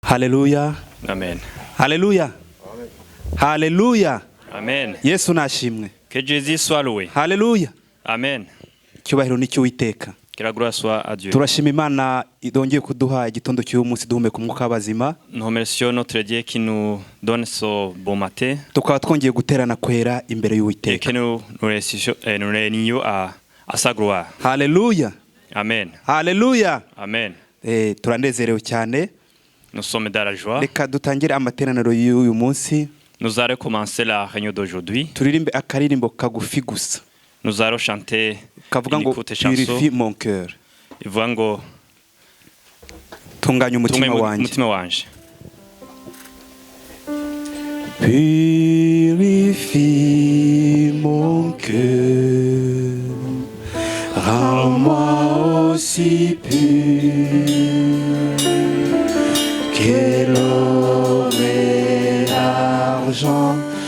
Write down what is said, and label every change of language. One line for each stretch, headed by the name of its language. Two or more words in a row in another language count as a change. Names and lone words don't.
Kinyarwanda: Haleluya. Amen. Haleluya. Amen. Haleluya. Amen. Yesu nashimwe.
French: Que Jésus soit loué.
Kinyarwanda: Haleluya. Amen. Cyubahiro ni cy'Uwiteka.
French: Que la gloire soit à Dieu.
Kinyarwanda: Turashima Imana idongeye kuduha igitondo cy'uyu munsi duhumeka umwuka w'abazima.
French: Nous remercions notre Dieu qui nous donne ce bon matin.
Kinyarwanda: Tukaba twongeye guterana kwera imbere
French: Et
Kinyarwanda: y'Uwiteka.
French: que nous réunions à sa gloire.
Kinyarwanda: Haleluya. Amen. Haleluya. Amen. Turanezerewe cyane.
French: Nous sommes dans la joie.
Kinyarwanda: Reka dutangire amateraniro y'uyu munsi.
French: Nous allons commencer la réunion d'aujourd'hui.
Kinyarwanda: Turirimbe akaririmbo kagufi gusa.
French: Nous allons chanter
Kinyarwanda: Kavuga
French: une
Kinyarwanda: ngo
French: courte chanson. purifie mon cœur.
Kinyarwanda: Ivuga ngo Tunganya umutima wanjye. umutima wanje.
French: Purifie mon cœur, rends-moi aussi pur que l'or et l'argent.